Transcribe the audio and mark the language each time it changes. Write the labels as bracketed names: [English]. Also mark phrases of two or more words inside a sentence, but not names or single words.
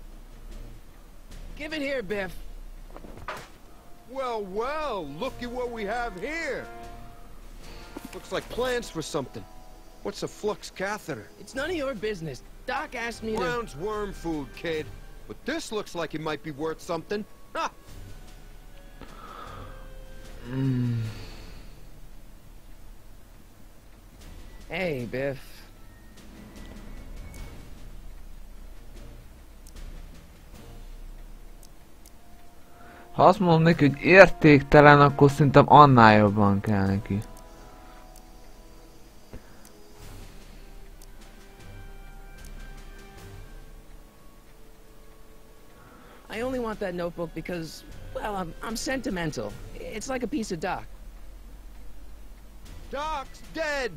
[English] Give it here, Biff. Well, well, look at what we have here. Looks like plans for something. What's a flux catheter? It's none of your business. Doc asked me to... Brown's worm food, kid. But this looks like it might be worth something. Ha! Hey, Biff. [Hungarian] Ha azt mondom neki, hogy értéktelen, akkor szerintem annál jobban kell neki. [English] I only want that notebook because, well, I'm sentimental. It's like a piece of Doc. Doc's dead.